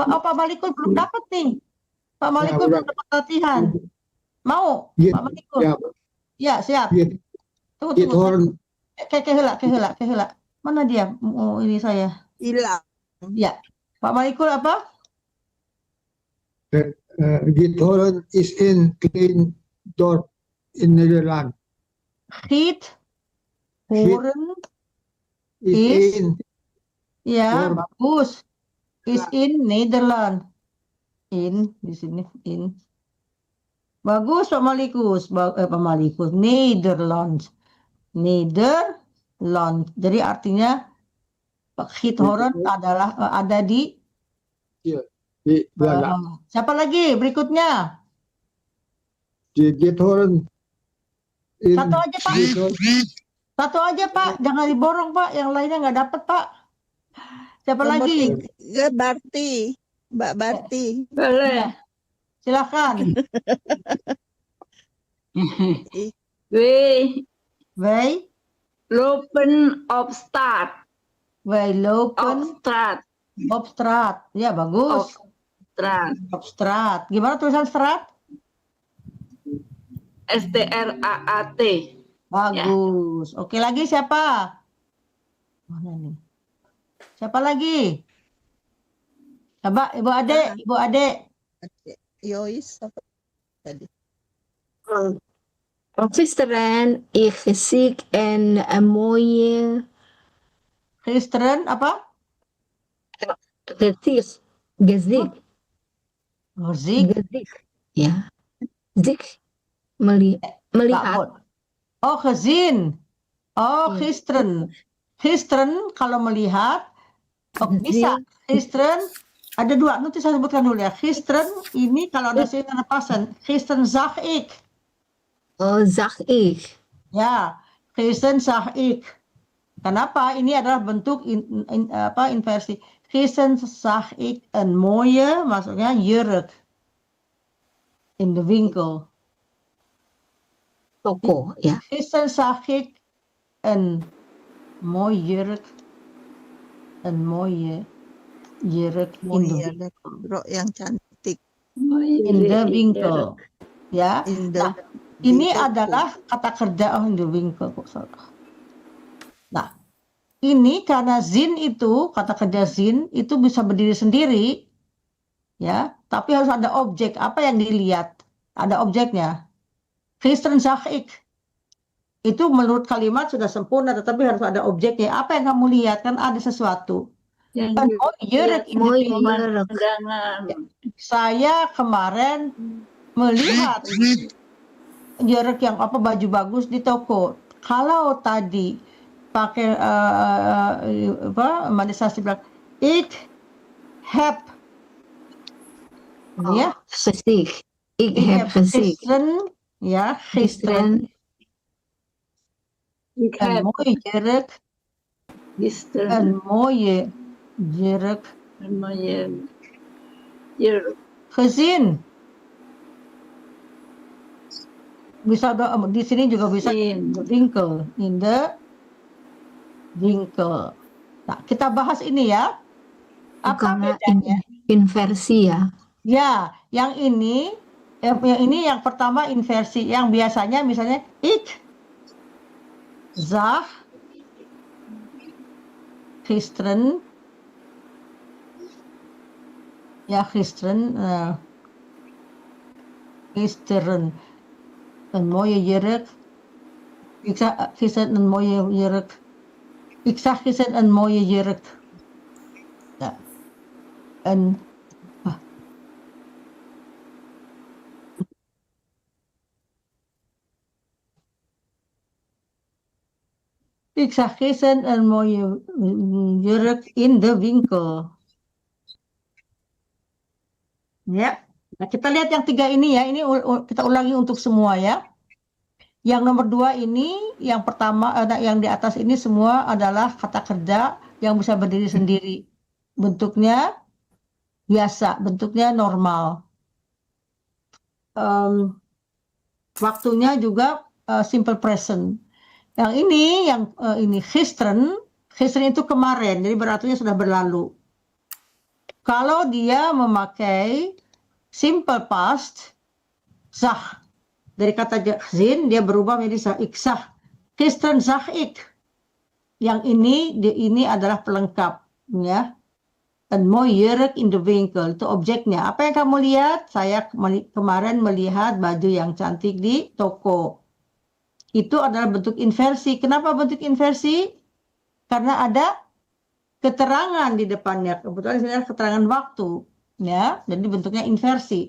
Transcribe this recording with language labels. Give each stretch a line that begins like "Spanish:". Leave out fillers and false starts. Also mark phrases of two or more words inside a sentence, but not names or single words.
Indonesian: Pak Malikul belum dapat nih. Pak Malikul belum dapat latihan. Mau? Pak Malikul? Ya, siap. Tunggu. Kehela. Mana dia? Oh, ini saya. Hilang. Ya. Pak Malikul apa?
Dutch: Giethoorn is in Klein dorp in Nederland. Giethoorn Is in.
Indonesian: Ya, bagus.
Dutch: Is in Nederland.
Indonesian: In di sini in. Bagus Pak Malikus. Pak Malikus. Nederland. Jadi artinya Giethoorn adalah ada di di Belanda. Siapa lagi berikutnya?
Dutch: Die Githolen in
Indonesian: Satu aja, Pak. Githolen. Satu aja, Pak. Jangan diborong, Pak. Yang lainnya nggak dapat, Pak. Siapa Nomor lagi? 3 Barti. Mbak Barti. Boleh. Silakan.
Dutch: We Wij, lopen op straat. wij lopen Op straat. op straat.
Indonesian: Ya, bagus.
Dutch: Straat. Op straat.
Indonesian: Gimana tulisan straat?
Dutch: STRAAT.
Indonesian: Bagus. Oke, lagi siapa? Mana nih? Siapa lagi? Coba Ibu Ade, Ibu Ade. Yois apa tadi?
Dutch: Gisteren, ik ziek en een mooie
Indonesian: Kristen apa?
Dutch: gezicht. Gezicht. Zik. Gezicht.
Indonesian: Ya. Zik. Melihat.
Dutch: Oh, gezien. Oh,
Indonesian: Iya. gisteren. Gisteren kalau melihat. Oh, bisa. Gisteren. Ada dua. Nanti saya sebutkan dulu ya. Gisteren ini kalau ada sih pasan.
Dutch: Gisteren zag ik. Oh, zag ik. Ya, gisteren zag ik.
Indonesian: Kenapa? Ini adalah bentuk inversi.
Dutch: Gisteren zag ik een mooie, maksudnya jurk in de winkel.
Indonesian: Toko, ya.
Dutch: Gisteren zag ik een mooie jurk. Een mooie jurk in de winkel.
Indonesian: Bro yang cantik.
Dutch: In de winkel.
Indonesian: Ya.
Dutch: In the
Indonesian: Nah, ini toko. adalah kata kerja
Dutch: in the winkel.
Indonesian: Nah, ini karena zin itu, kata kerja zin itu bisa berdiri sendiri, ya, tapi harus ada objek. Apa yang dilihat? Ada objeknya. Gisteren zag ik. Itu menurut kalimat sudah sempurna, tetapi harus ada objeknya. Apa yang kamu lihat? Kan ada sesuatu. Yang Kan,
Dutch: oh, jurk in the Mooie winkel. jurk.
Indonesian: pemandangan. Saya kemarin melihat jurk yang apa, baju bagus di toko. Kalau tadi pakai manisasi bilang
Dutch: ik heb,
Indonesian: ya,
Dutch: Gezicht. Ik ik heb gezicht. gisteren, ya, gisteren Ik een heb mooie jurk, gisteren een mooie jurk een mooie jurk gezien.
Indonesian: Bisa di sini juga bisa
Dutch: gezien. winkel, in the winkel.
Indonesian: Nah, kita bahas ini ya. Apa Karena bedanya? inversi ya. Ya, yang ini yang pertama inversi, yang biasanya misalnya
Dutch: ik zag gisteren,
Indonesian: ya
Dutch: gisteren een mooie jurk. Ik zag gisteren een mooie jurk. Ik zag gisteren een mooie jurk. Ja. Ik zag gisteren een mooie jurk in de winkel.
Indonesian: Ya, nah kita lihat yang tiga ini ya. Ini kita ulangi untuk semua ya. Yang nomor 2 ini, yang pertama, yang di atas ini semua adalah kata kerja yang bisa berdiri sendiri. Bentuknya biasa, bentuknya normal. Waktunya juga
English: simple present.
Indonesian: Yang ini gisteren itu kemarin, jadi berarti sudah berlalu. Kalau dia memakai
English: simple past,
Indonesian: zag. Dari kata zin dia berubah menjadi zag.
Dutch: Ik zag. Gisteren zag ik.
Indonesian: Yang ini adalah pelengkap, ya.
Dutch: Een mooie jurk in de winkel,
Indonesian: itu objeknya. Apa yang kamu lihat? Saya kemarin melihat baju yang cantik di toko. Itu adalah bentuk inversi. Kenapa bentuk inversi? Karena ada keterangan di depannya. Kebetulan ini adalah keterangan waktu, ya. Jadi bentuknya inversi.